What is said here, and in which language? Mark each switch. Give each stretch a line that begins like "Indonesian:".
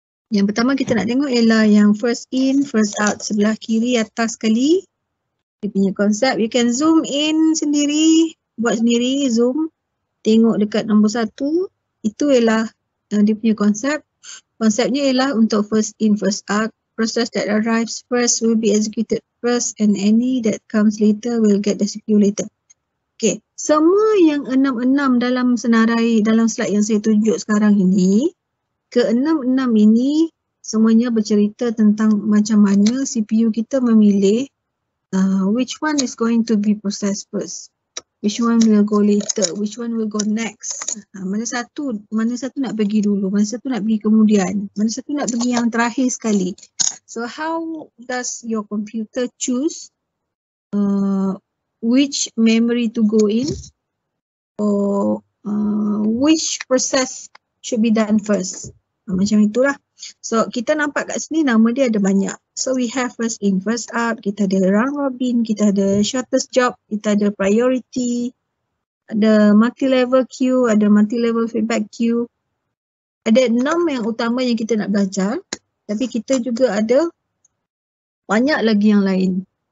Malay: Yang pertama kita nak tengok ialah yang first in, first out, sebelah kiri atas sekali. Dia punya konsep,
English: you can zoom in
Malay: sendiri, buat sendiri, zoom. Tengok dekat nombor 1, itu ialah dia punya konsep. Konsepnya ialah untuk first in, first out.
English: Process that arrives first will be executed first and any that comes later will get the CPU later.
Malay: Okay, semua yang 6-6 dalam senarai, dalam slide yang saya tunjuk sekarang ini, ke-6-6 ini semuanya bercerita tentang macam mana CPU kita memilih
English: which one is going to be processed first, which one will go later, which one will go next.
Malay: Mana satu nak pergi dulu, mana satu nak pergi kemudian, mana satu nak pergi yang terakhir sekali.
English: So how does your computer choose which memory to go in, or which process should be done first.
Malay: Macam itulah. So kita nampak kat sini nama dia ada banyak.
English: So we have
Malay: first in, first out, kita ada round robin, kita ada shortest job, kita ada priority, ada multi-level queue, ada multi-level feedback queue. Ada 6 yang utama yang kita nak belajar, tapi kita juga ada banyak lagi yang lain.